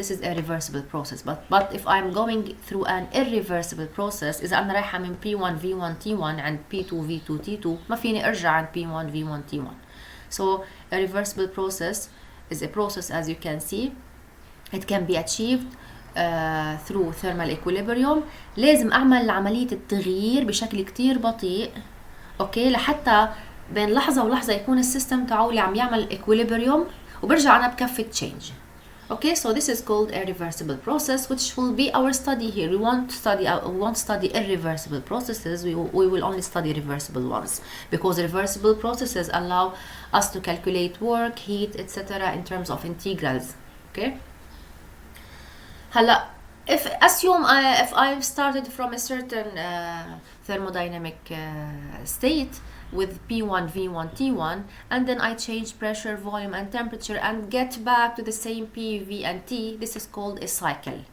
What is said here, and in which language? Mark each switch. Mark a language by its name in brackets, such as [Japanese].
[English] This is a reversible process. But if I'm going through an irreversible process, [Arabic] إذا أنا رايحة من P1 V1 T1 [English] عند P2 V2 T2 ما فيني أرجع عند P1 V1 T1. So a reversible process is a process, as you can see, it can be achieved through thermal equilibrium. [Arabic] لازم أعمل عملية التغيير بشكل كتير بطيء، اوكي، لحتى بين لحظة ولحظة يكون السيستم تاعولي عم يعمل equilibrium وبرجع أنا بكفة change. [English] Okay, so this is called a reversible process, which will be our study here. We won't study irreversible processes. We will only study reversible ones, because reversible processes allow us to calculate work, heat, etc. in terms of integrals. Okay. هلا, if I've started from a certain thermodynamic state with P1, V1, T1, and then I change pressure, volume, and temperature and get back to the same P, V, and T, this is called a cycle.